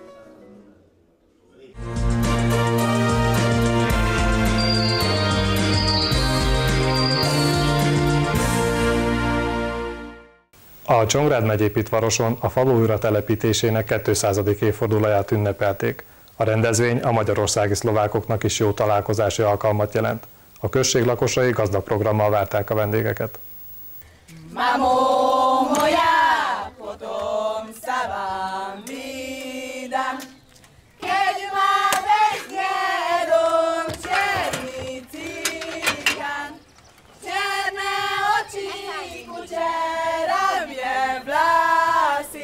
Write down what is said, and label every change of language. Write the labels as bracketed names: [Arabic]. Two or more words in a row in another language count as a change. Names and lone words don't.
[Hungarian] A Csongrád megyei Pitvaroson a falu újratelepítésének 200. évfordulóját ünnepelték. A rendezvény a magyarországi szlovákoknak is jó találkozási alkalmat jelent. A község lakosai gazdag programmal várták a vendégeket. [Slovak] Mamo moja, potom sa vám vydám, keď ma vezme dom černý cigán, černé oči, kučeravie vlasy.